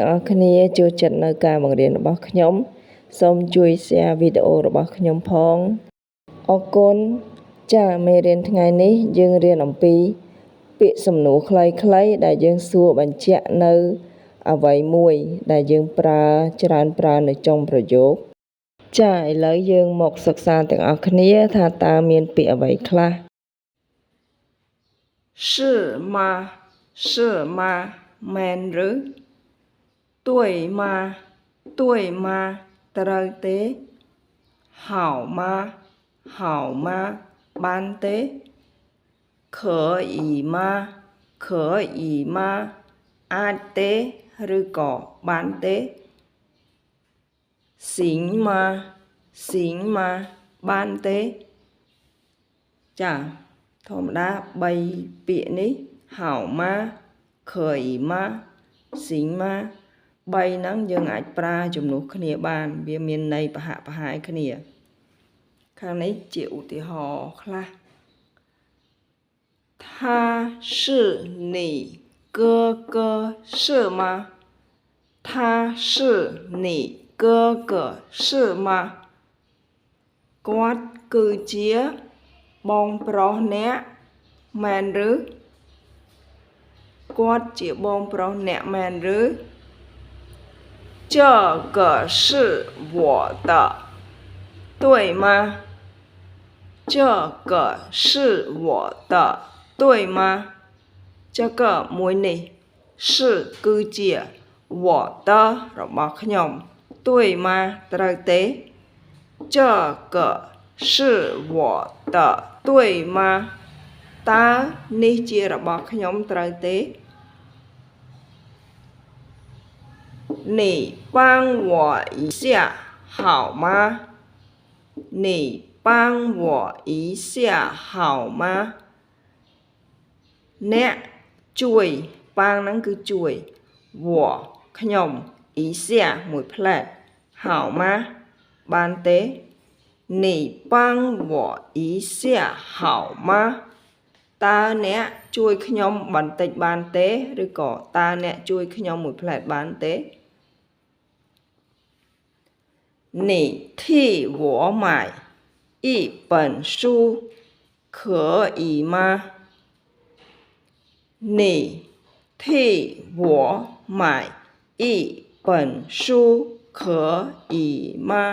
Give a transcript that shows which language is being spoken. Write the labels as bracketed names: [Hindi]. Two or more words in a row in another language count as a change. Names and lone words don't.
[Khmer] អស់គ្នាចូលចិត្តនៅការបង្រៀនរបស់ខ្ញុំសូមជួយ share វីដេអូរបស់ខ្ញុំផងអរគុណចា៎មេរៀនថ្ងៃនេះយើងរៀនអំពីពាក្យសំណួរខ្លីៗដែលយើងសួរបញ្ជាក់នៅអ្វីមួយដែលយើងច្រើនប្រើនៅចុងប្រយោគចាឥឡូវយើងមកសិក្សាទាំងអស់គ្នាថាតើមានពាក្យអ្វីខ្លះ [Chinese] 是吗是吗 [Khmer] មែនឬ [Chinese] 对吗对吗 [Khmer] ត្រូវទេ [Chinese] 好吗好吗 [Khmer] បានទេ [Chinese] 可以吗可以吗 [Khmer] អាចទេឬក៏បានទេ [Chinese] 行吗行吗 [Khmer] បានទេចាធម្មតា3ពាក្យនេះហៅ ម៉ាខើយម៉ាស៊ីងម៉ា3ហ្នឹងយើងអាចប្រើជំនួសគ្នាបានវាមានន័យប្រហាក់ប្រហែលគ្នាខាងនេះជាឧទាហរណ៍ខ្លះ [Chinese] 他是你哥哥是吗他是你哥哥是吗 [Khmer] គាត់គឺជាបងប្រុសអ្នកមែនឬគាត់ជាបងប្រុសអ្នក មែនឬ [Chinese] 这个是我的对吗这个是我的对吗这个 [Khmer] មួយនេះ [Chinese] 是 [Khmer] គឺជា [Chinese] 我的 [Khmer] របស់ខ្ញុំ [Chinese] 对吗 [Khmer] ត្រូវទេ [Chinese] 这个是我的对吗 [Khmer] តើនេះជារបស់ខ្ញុំត្រូវទេ [Chinese] 你帮我一下好吗你帮我一下好吗 [Khmer] អ្នកជួយប៉ាងហ្នឹងគឺជួយ我ខ្ញុំ一下មួយផ្លែ [Chinese] 好吗 [Khmer] បានទេ [Chinese] 你帮我一下好吗 [Khmer] តើអ្នកជួយខ្ញុំបន្តិចបានទេឬក៏តើអ្នកជួយខ្ញុំមួយផ្លែបានទេ [Chinese] 你替我买一本书可以吗你替我买一本书可以吗